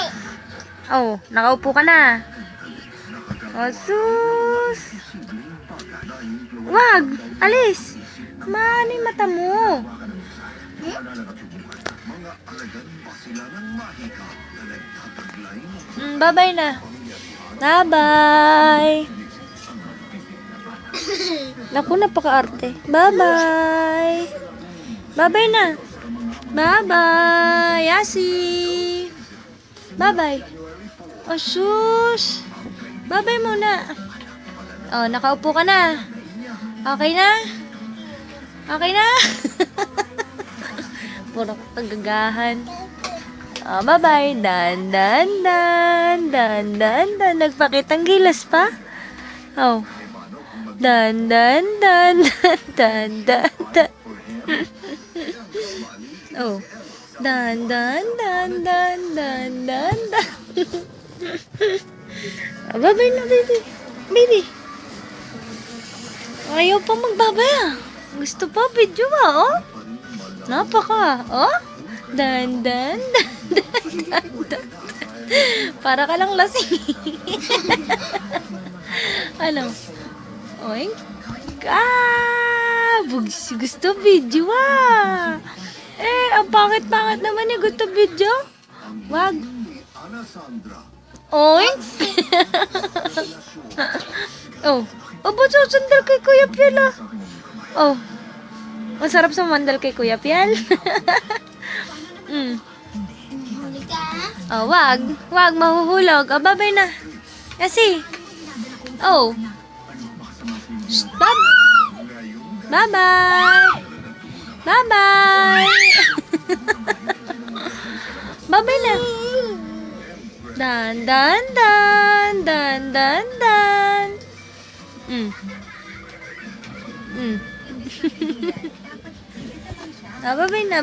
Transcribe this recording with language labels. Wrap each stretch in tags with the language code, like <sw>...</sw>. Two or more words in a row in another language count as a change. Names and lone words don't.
<tl>Oh, nakaupo ka na. Oh, sus. Wag, alis. Maano yung mata mo? Mga alagan pa sila ng mahika na nagtataglay ng Bye-bye na. Bye-bye. Naku, napaka-arte. Bye-bye. Bye-bye na. Bye-bye. Yasi. Bye-bye. Oh, sus. Bye-bye muna. Oh, nakaupo ka na. Okay na? Okay na? Puro kagagahan. Oh, bye-bye. Dan, dan, dan. Dan, dan, dan. Nagpakitang gilas pa? Oh. Dan, dan, dan. Dan, dan, dan. Oh. Dan, dan, dan, dan, dan, dan, dan. Oh, bye-bye na, baby. Baby. Ayaw pa magbabay ah. Gusto pa video ah, oh. Napaka, oh. Dan, dan, dan, dan, dan, dan. Para ka lang lasing. Ano? Oink. Ah, gusto video ah. Eh, ang pangit-pangit naman eh. Gusto video. Wag. Ana Sandra. Oink. Oh. Oh, ba't sandal kay Kuya Piel ah? Oh. Masarap sa mandal kay Kuya Piel. Huli ka. Oh, wag. Wag, mahuhulog. Oh, bye-bye na. Kasi. Oh. Stop. Bye-bye. Bye-bye. Bye-bye na. Dan, dan, dan. Dan, dan, dan. Ah, bye-bye na.</tl>